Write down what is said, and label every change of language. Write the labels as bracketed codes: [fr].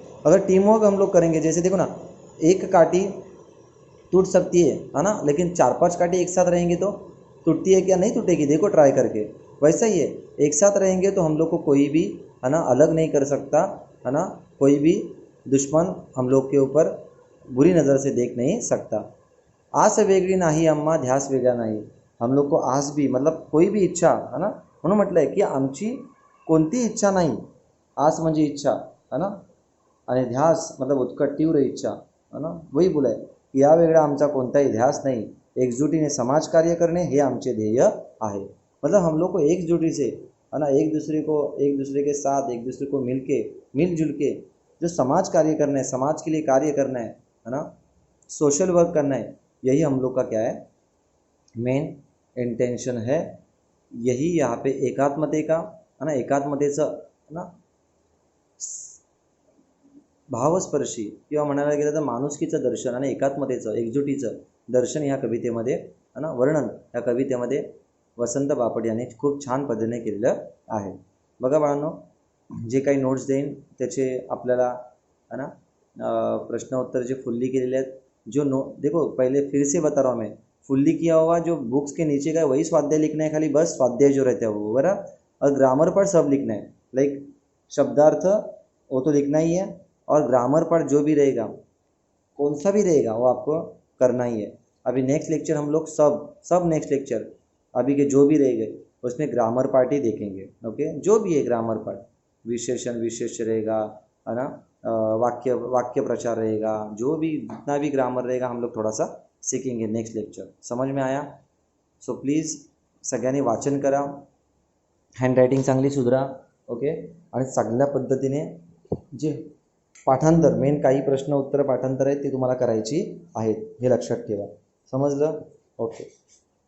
[hi] अगर team work हम लोग करेंगे, जैसे देखो ना, एक काठी टूट सकती है ना, लेकिन 4-5 काठी एक साथ रहेंगी तो टूटती है क्या, नहीं टूटेगी, देखो ट्राई करके. वैसा ही है, एक साथ रहेंगे तो हम लोग को कोई भी है ना अलग नहीं कर सकता, है ना, कोई भी दुश्मन हम लोग के ऊपर बुरी नज़र से देख नहीं सकता. [mr] आस वेगळी नाही अम्मा, ध्यास वेगळा नाही. [hi] हम लोग को आस भी मतलब कोई भी इच्छा, [mr] है ना, म्हणून म्हटलं आहे की आमची कोणती इच्छा नाही, आस म्हणजे इच्छा, है ना, आणि ध्यास मतलब उत्कट तीव्र इच्छा, है ना, वही बोला आहे की या वेगळा आमचा कोणताही ध्यास नहीं, एकजुटीने समाज कार्य करणे हे आमचे ध्येय आहे. [hi] मतलब हम लोग को एकजुटी से, है ना, एक दूसरे के साथ एक दूसरे को मिलजुल के जो समाज कार्य करना है, समाज के लिए कार्य करना है ना, सोशल वर्क करना है, यही हम लोग का क्या है, मेन इंटेंशन है. [mr] यही यहाँ पे एकात्मते का, है ना, एकात्मतेचं, है ना, भावस्पर्शी किंवा म्हणायला गेलं तर माणुसकीचं दर्शन आणि एकात्मतेचं एकजुटीचं दर्शन ह्या कवितेमध्ये, है ना, वर्णन ह्या कवितेमध्ये वसंत बापट यांनी खूप छान पद्धतीने केलेलं आहे. बघा बाळांनो, जे काही नोट्स देईन त्याचे आपल्याला, है ना, प्रश्न उत्तर जे फुल्ली केलेले आहेत, [hi] जो देखो पहले फिर से बता रहा हूँ मैं, फुल्ली किया हुआ जो बुक्स के नीचे का है वही स्वाध्याय लिखना है, खाली बस स्वाध्याय जो रहता है वो बराबर, और ग्रामर पर सब लिखना है, लाइक शब्दार्थ वो तो लिखना ही है, और ग्रामर पर जो भी रहेगा कौन सा भी रहेगा वो आपको करना ही है. अभी नेक्स्ट लेक्चर हम लोग सब नेक्स्ट लेक्चर अभी के जो भी रहेंगे उसमें ग्रामर पार्ट ही देखेंगे. ओके, जो भी है ग्रामर पार्ट, विशेषण विशेष रहेगा, है ना, वाक्य प्रचार रहेगा, जो भी जितना भी ग्रामर रहेगा हम लोग थोड़ा सा सीखेंगे नेक्स्ट लेक्चर. समझ में आया? [en] so please [mr] सगळ्यांनी वाचन करा, हँडरायटिंग चांगली सुधरा. ओके, आणि चांगल्या पद्धतीने जे पाठांतर, मेन काही प्रश्न उत्तर पाठांतर आहेत ते तुम्हाला करायची आहेत, हे लक्षात ठेवा. समजलं? ओके.